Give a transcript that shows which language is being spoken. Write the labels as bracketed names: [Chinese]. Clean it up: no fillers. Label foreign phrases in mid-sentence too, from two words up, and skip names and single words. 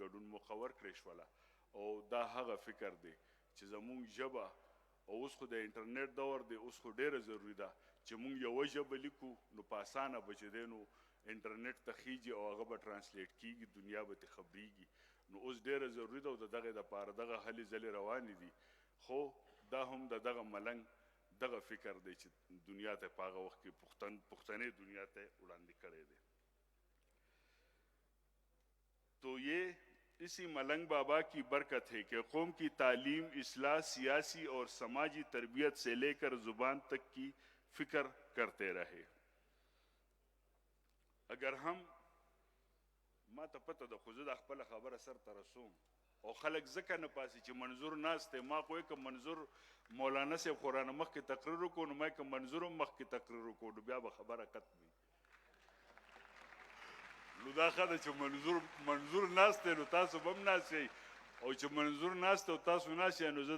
[Pashto] ګډون موخه ورکړې شوله او دا هغه فکر دی چې زموږ ژبه او اوس خو د انټرنیټ دور دی اوس خو ډیره ضروري ده چې موږ یوه ژبه لیکو نو په اسانه به چې دی نو انټرنیټ ته خیږي او هغه به ټرانسلیټ کیږي دنیا به ترې خبریږي نو اوس ډیره ضروري ده او د دغې دپاره دغه هلې ځلې روانې دي خو دا هم د دغه ملنګ دغه فکر دی چې دنیا ته په هغه وخت کې پښتنې دنیا ته وړاندې کړی دی. [Urdu] تو یہ اسی ملنگ بابا کی برکت ہے کہ قوم کی تعلیم، اصلاح، سیاسی اور سماجی تربیت سے لے کر زبان تک کی فکر کرتے رہے. اگر ہم [Pashto] ما ته پته ده خو زه د خپله خبره سر ته رسوم او خلک ځکه نه پاسي چې منظور ناست دی. ما خو که منظور مولانا صاحب خو رانه مخکې تقریر وکړو نو ما که منظور هم مخکې تقریر وکړو نو بیا به خبره ختمي. نو دا ښه ده چې منظور ناست دی نو تاسو به هم ناست یئ او چې منظور ناست دی او تاسو ناست یئ نو زه